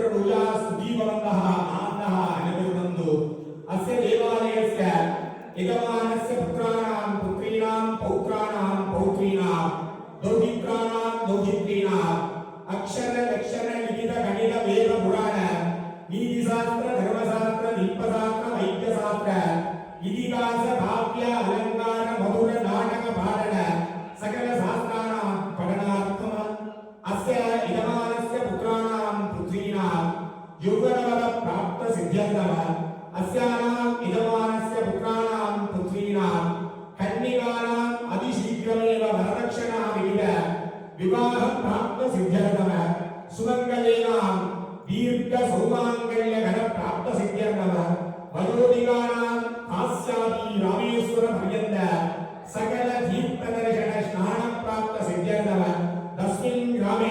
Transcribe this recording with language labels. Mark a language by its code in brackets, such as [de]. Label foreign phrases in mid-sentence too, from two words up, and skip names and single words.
[sa] ಪೂಜಾ ಸುದೀಪವಂತಹ ಆನಂದಃ ಅನುಗುಣಂದು ಅಸ್ಯ ದೇವಾಲಯಸ್ಯ ಯಜಮಾನಸ್ಯ ಪುತ್ರಾಣಾಂ ಪುತ್ರೀಣಾಂ ಪೌತ್ರಾಣಾಂ ಪೌತ್ರೀಣಾಂ ದೌಹಿತ್ರಾಣಾಂ ದೌಹಿತ್ರೀಣಾಂ ಅಕ್ಷರ ಲಕ್ಷರ ಲಿಖಿತ ಗಣಿತ ವೇದ ಪುರಾಣ ನೀತಿಶಾಸ್ತ್ರ ಧರ್ಮಶಾಸ್ತ್ರ ದೀಪಶಾಸ್ತ್ರ ವೈದ್ಯಶಾಸ್ತ್ರ ಇತಿಹಾಸ ಕಾವ್ಯ ಅಲಂಕಾರ ಮಧುರ ನಾಟಕ ಪಾಠನ ಸಕಲ ಶಾಸ್ತ್ರಾಣಾಂ ಪಠನಾರ್ಥಮ ಅಸ್ಯ ಯಜಮಾನಸ್ಯ ಪುತ್ರಾಣಾಂ ಪುತ್ರೀಣಾಂ ಯೌವನವರ ಪ್ರಾಪ್ತ ಸಿದ್ಧ್ಯರ್ಥಮ अस्यानां यजमानस्य पुत्राणां पुत्रीणां कन्यकानां अतिशीघ्रमेव वरदक्षिणा विहित विवाह प्राप्त सिद्ध्यर्थम सुमंगलेनां दीर्घ सौमांगल्य घन प्राप्त सिद्ध्यर्थम वयोधिकानां कास्यादि रामेश्वर पर्यन्त सकल तीर्थ दर्शन स्नान प्राप्त सिद्ध्यर्थम तस्मिन् ग्रामे